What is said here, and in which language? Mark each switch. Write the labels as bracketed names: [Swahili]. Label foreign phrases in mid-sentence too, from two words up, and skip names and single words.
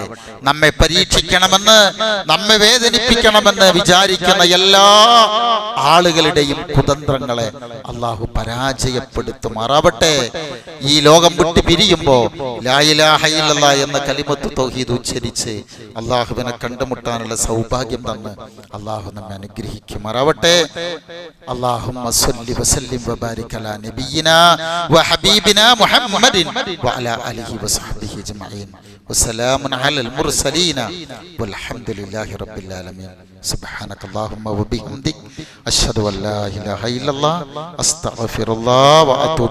[Malayalam] നമ്മെ പരീക്ഷിക്കണമെന്ന്, നമ്മെ വേദനിപ്പിക്കണമെന്ന് വിചാരിക്കുന്ന എല്ലാ ആളുകളുടെയും കുതന്ത്രങ്ങളെ അള്ളാഹു പരാജയപ്പെടുത്തുമാറാവട്ടെ. ഈ ലോകം വിട്ട് പിരിയുമ്പോ [Arabic] لا إله إلا الله [Malayalam] എന്ന [Arabic] كلمة التوحيد [Malayalam] ഉച്ചരിച്ച് അള്ളാഹുവിനെ കണ്ടുമുട്ടാനുള്ള സൗഭാഗ്യം തന്ന് അള്ളാഹു നമ്മെ അനുഗ്രഹിക്കുമാറാവട്ടെ. [Arabic] اللهم صل وسلم وبارك على نبينا وحبيبنا محمد وعلى آله وصحبه أجمعين وسلام على المرسلين والحمد لله رب العالمين. سبحانك اللهم وبحمدك أشهد أن لا إله إلا الله أستغفر الله وأتوب إليك.